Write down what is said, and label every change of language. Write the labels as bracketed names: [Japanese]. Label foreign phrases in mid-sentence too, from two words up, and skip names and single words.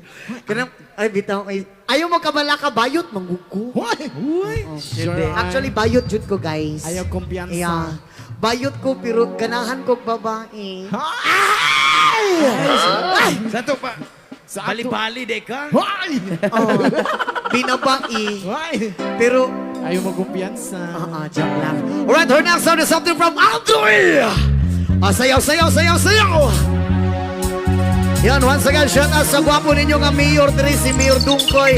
[Cebuano] Kanang, ay, bitaw, ay. Ayaw mo kabala ka, bayot, mangguko. Uy. Uy. Sure. Actually, bayot jud ko, guys. Ayaw kumpiyansa. Yeah. Bayot ko, pero ganahan ko babae. Sa to pa. Sa Bali-bali de ka. Uy. Oh, binabae. Uy. Pero, Ayaw mo kumpiyansa. joke lang. [English] Alright, our next song is something from Andrew. [Cebuano] Sayaw. Yan, [English] once again, shout out [Cebuano] sa gwapo ninyo nga Mayor diri, si Mayor Dungkoy.